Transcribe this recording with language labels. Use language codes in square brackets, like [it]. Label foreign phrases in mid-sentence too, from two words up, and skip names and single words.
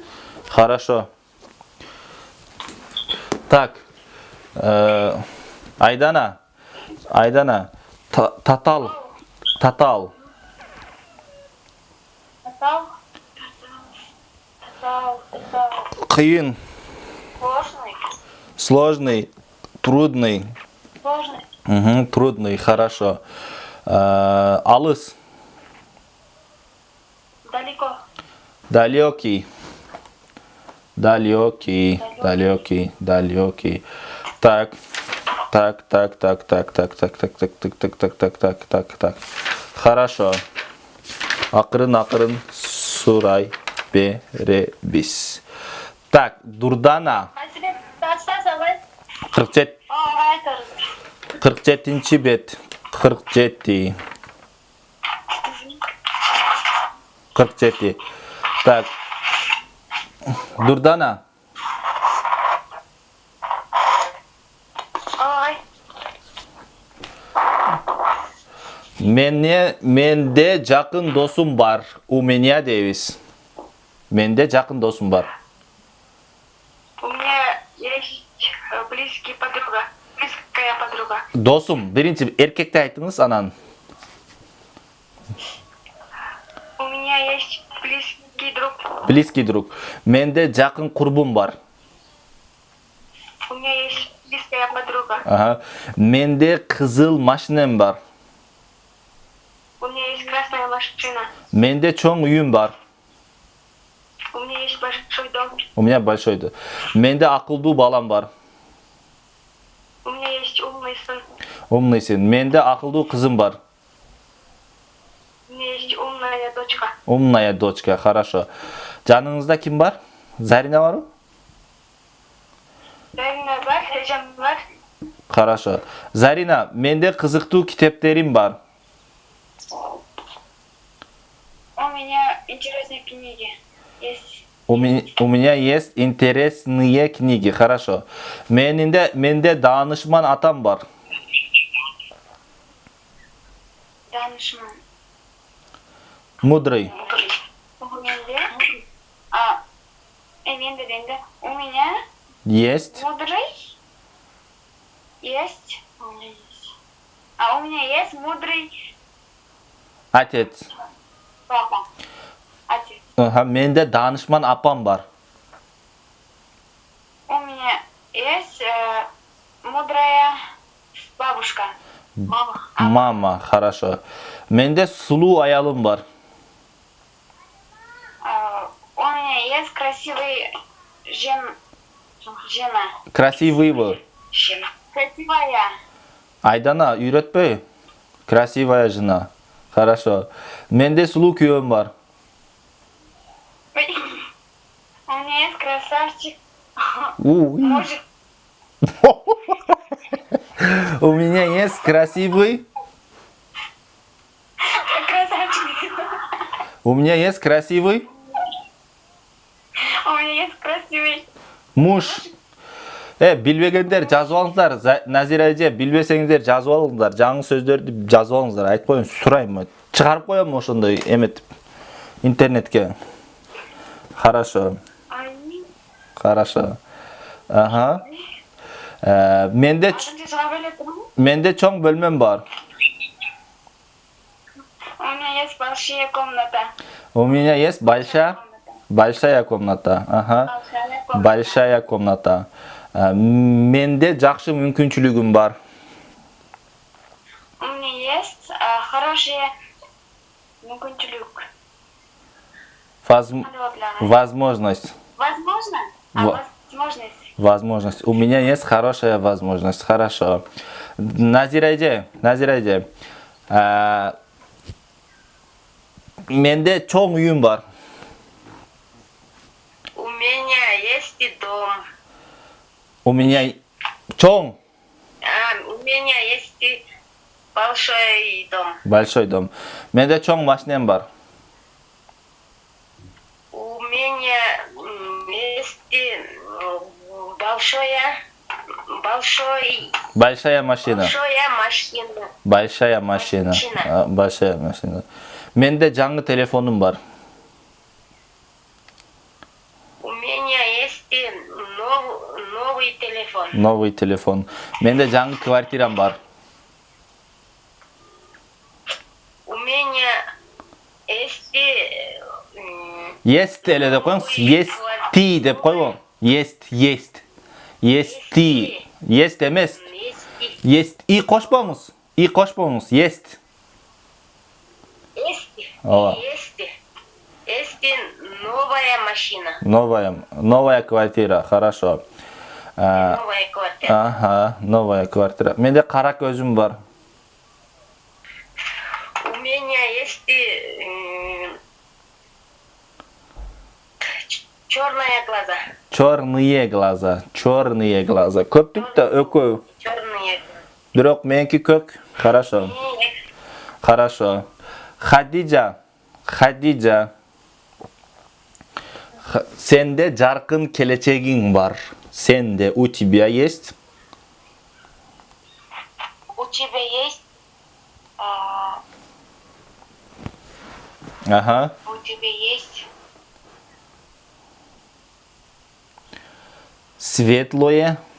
[ru] Хорошо. Так. [ky] Айдана. Татал. Татал. Кыйын. [ru] Сложный. Сложный. Трудный. Сложный. Угу, трудный, хорошо. Алыс. Далеко. Далекий. Так. Хорошо. [ky] Акырын сурай беребиз. Так, Дурдана. 47 бет. [ru] 47. Так. [ky] Дурдана. Менде жакын досум бар. [ru] У меня [ky] дейбиз. Менде жакын досум бар. [ru] У меня есть близкая подруга. [ky] Досум. Биринчи эркекти айтыңыз, анан. [ru] У меня есть близкий друг. Близкий друг. [ky] Менде жакын курбум бар. [ru] У меня есть близкая подруга. Ага. [ky] Менде кызыл машинем бар. [ru] У меня есть красная машина. [ky] Менде чоң үйүм бар. [ru] У меня есть большой дом. У меня большой дом. [ky] Менде акылдуу балам бар. [ru] У меня есть умный сын. Умный сын. [ky] Менде акылдуу кызым бар. [ru] У меня есть умная дочка. Умная дочка, хорошо. [ky] Жаныңызда ким бар? Зарина барбы? Зарина бар, Эжем бар. [ru] Хорошо. [ky] Зарина, менде кызыктуу китептерим бар. [ru] У меня интересные книги есть. У меня есть интересные книги. Хорошо. [ky] Менде данышман атам бар. Данышман. [ru] Мудрый. У меня Есть. мудрый есть. У меня есть мудрый Отец. папа. Отец. [ky] Ага, менде данышман апам бар. [ru] У меня есть мудрая бабушка. Мама, хорошо. [ky] Менде сулуу аялым бар. [ru] У меня есть красивый жена. Красивый вы. Красивая. Айдана, үйрөтпөй. Красивая жена. Хорошо. [ky] Менде сулуу күйөөм бар. [ru] У меня есть красавчик. Мужик. У меня есть красивый. Красавчик. У меня есть красивый У меня есть красивый муж. [ky] Билбегендер жазып алыңыздар. Назира эже, билбесеңиздер жазып алыңыздар. Жаңы сөздөрдү жазып алыңыздар. Айтпойм, сурайм. Чыгарып коем ошондой эметип интернетке. [ru] Хорошо. Хорошо. [ky] Ага. Менде чоң бөлмөм бар. [ru] У меня есть большая комната. У меня есть большая комната. Ага. Большая комната. [ky] Менде жакшы мүмкүнчүлүгүм бар. [ru] У меня есть хорошая мүмкүнчүлүк. Возможность. Возможно? Возможность. Возможность. У меня есть хорошая возможность. Хорошо. [ky] Назира эже. Менде чоң үйүм бар. [ru] У меня есть и дом. У меня чоң. У меня есть и большой дом. Большой дом. [ky] Менде чоң машинем бар. [ru] У меня есть и Большая машина. Большая машина. Большая машина. [ky] Менде жаңы телефонум бар. [ru] новый телефон. Новый телефon. [ky] Менде жаңы квартирам бар. [ru] У меня есть [ky] Есть эле деп коюңуз. Есть деп койбоң. [ru] Есть. [ky] Есть эмес. Есть и кошпоңуз. Есть. Ооба. [ru] Есть новая машина. Новая квартира. Хорошо. Новая квартира. [ky] Ага, [ru] новая квартира. [ky] Менде кара көзүм бар. [ru] У меня есть черные глаза. Черные глаза. [ky] Көптүк да экөө. [ru] Черные. [ky] Бирок меники көк. Хорошо. Хадижа. Сенде жаркын келечегиң бар. Сенде, [ru] у тебя есть? У тебя есть Ага. у тебя есть Светлое.